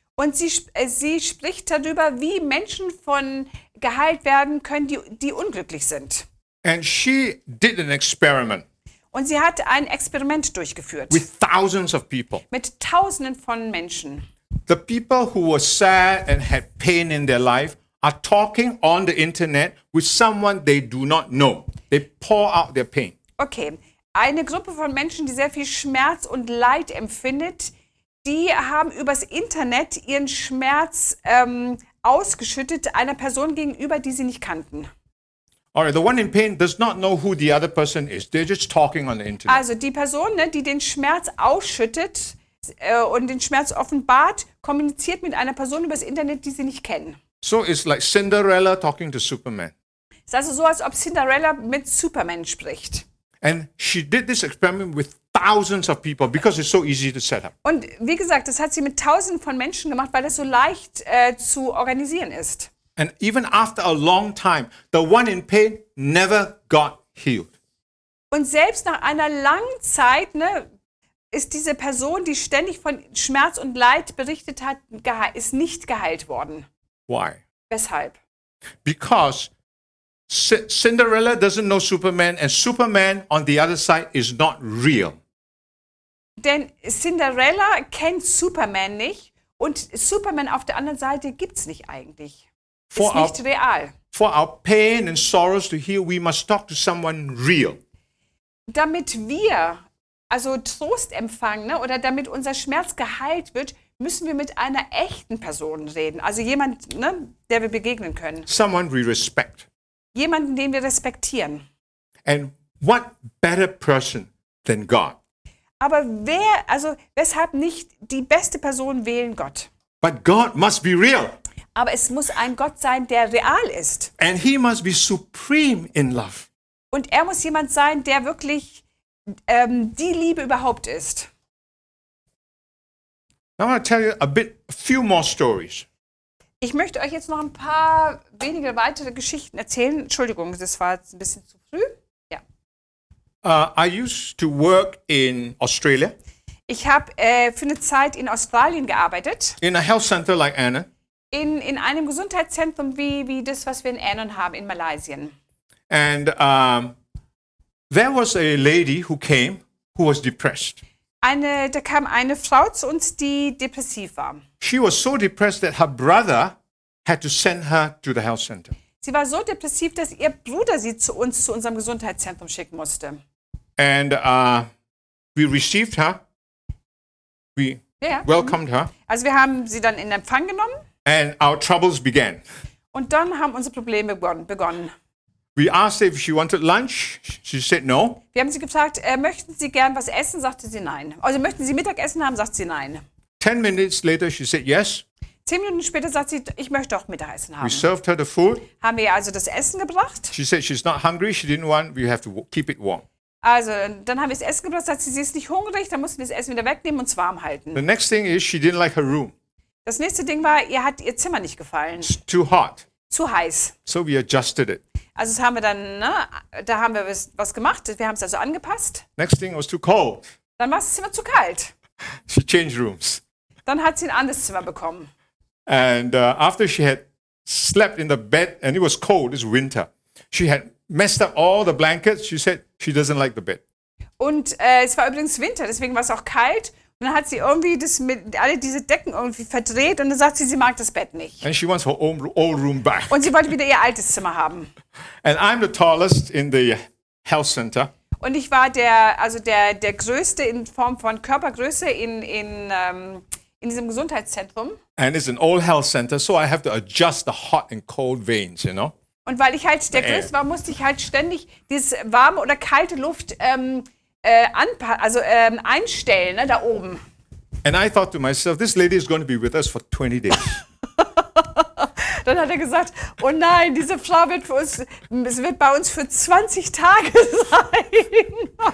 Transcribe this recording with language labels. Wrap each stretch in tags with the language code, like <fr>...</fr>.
<de>Und sie spricht darüber, wie Menschen geheilt werden können, die unglücklich sind.</de> <en>And she did an experiment</en> <de>Und sie hat ein Experiment durchgeführt</de> <en>with thousands of people.</en> <de>mit Tausenden von Menschen.</de> <en>The people who were sad and had pain in their life are talking on the internet with someone they do not know. They pour out their pain.</en> <de>Okay, eine Gruppe von Menschen, die sehr viel Schmerz und Leid empfindet, die haben übers Internet ihren Schmerz ausgeschüttet einer Person gegenüber, die sie nicht kannten.</de> <en>All right, the one in pain does not know who the other person is. They're just talking on the internet.</en> <de>Also die Person, ne, die den Schmerz ausschüttet und den Schmerz offenbart, kommuniziert mit einer Person übers Internet, die sie nicht kennen.</de> <en>So it's like Cinderella talking to Superman.</en> <de>Es ist also so, als ob Cinderella mit Superman spricht.</de> <en>And she did this experiment with thousands of people because it's so easy to set up.</en> <de>Und wie gesagt, das hat sie mit Tausenden von Menschen gemacht, weil das so leicht zu organisieren ist.</de> <en>And even after a long time, the one in pain never got healed.</en> <de>Und selbst nach einer langen Zeit, ne, ist diese Person, die ständig von Schmerz und Leid berichtet hat, ist nicht geheilt worden.</de> <en>Why?</en> <de>Weshalb?</de> <en>Because Cinderella doesn't know Superman, and Superman on the other side is not real.</en> <de>Denn Cinderella kennt Superman nicht und Superman auf der anderen Seite gibt es nicht eigentlich. Ist nicht real.</de> <en>For our pain and sorrows to heal, we must talk to someone real.</en> <de>Damit wir also Trost empfangen, ne, oder damit unser Schmerz geheilt wird, müssen wir mit einer echten Person reden. Also jemand, ne, der wir begegnen können.</de> <en>Someone we respect.</en> <de>Jemanden, den wir respektieren.</de> <en>And what better person than God?</en> <de>Aber weshalb nicht die beste Person wählen? Gott.</de> <en>But God must be real.</en> <de>Aber es muss ein Gott sein, der real ist.</de> <en>And he must be supreme in love.</en> <de>Und er muss jemand sein, der wirklich die Liebe überhaupt ist.</de> <en>I want to tell you a few more stories.</en> <de>Ich möchte euch jetzt noch ein paar wenige weitere Geschichten erzählen. Entschuldigung, das war jetzt ein bisschen zu früh. Ja.</de> <en>I used to work in Australia</en> <de>Ich habe für eine Zeit in Australien gearbeitet,</de> <en>in a health center like Anna.</en> <de>in einem Gesundheitszentrum wie das, was wir in Annan haben, in Malaysia.</de> <en>And there was a lady who came who was depressed.</en> <de>Da kam eine Frau zu uns, die depressiv war.</de> <en>She was so depressed that her brother had to send her to the health center.</en> <de>Sie war so depressiv, dass ihr Bruder sie zu unserem Gesundheitszentrum schicken musste.</de> <en>And we received her. We</en> <de>Ja.</de> <en>welcomed her.</en> <de>Also wir haben sie dann in Empfang genommen</de> <en>And our troubles began.</en> <de>und dann haben unsere Probleme begonnen.</de> <en>We asked her if she wanted lunch. She said no.</en> <de>Wir haben sie gefragt, möchten Sie gern was essen? Sagte sie nein. Also möchten Sie Mittagessen haben? Sagt sie nein.</de> <en>10 minutes later, she said yes.</en> <de>10 Minuten später sagt sie, ich möchte auch Mittagessen</de> <en>We</en> <de>haben.</de> <en>served her the food.</en> <de>Haben wir ihr also das Essen gebracht.</de> <en>She said she's not hungry. She didn't want. We have to keep it warm.</en> <de>Also dann haben wir das Essen gebracht, sagt sie ist nicht hungrig, dann mussten wir das Essen wieder wegnehmen und es warm halten.</de> <en>The next thing is she didn't like her room.</en> <de>Das nächste Ding war, ihr hat ihr Zimmer nicht gefallen.</de> <en>It's too hot.</en> <de>Zu heiß.</de> <en>So we adjusted it.</en> <de>Also das haben wir dann, ne, da haben wir was gemacht. Wir haben es also angepasst.</de> <en>Next thing was too cold.</en> <de>Dann war das Zimmer zu kalt.</de> <en>She changed rooms.</en> <de>Dann hat sie ein anderes Zimmer bekommen.</de> <en>And after she had slept in the bed, and it was cold, it's winter, she had messed up all the blankets. She said she doesn't like the bed.</en> <de>Und es war übrigens Winter, deswegen war es auch kalt. Und dann hat sie irgendwie alle diese Decken irgendwie verdreht und dann sagt sie mag das Bett nicht.</de> <en>And she wants her old room back.</en> <de>Und sie wollte wieder ihr altes Zimmer haben.</de> <en>And I'm the tallest in the health center.</en> <de>Und ich war der Größte in Form von Körpergröße in diesem Gesundheitszentrum.</de> <en>And it's an old health center, so I have to adjust the hot and cold veins, you know.</en> <de>Und weil ich halt der Größte war, musste ich halt ständig diese warme oder kalte Luft einstellen, ne, da oben.</de> <en>And I thought to myself, this lady is going to be with us for 20 days.</en> <de>Dann hat er gesagt, oh nein, diese Frau wird bei uns für 20 Tage sein.</de>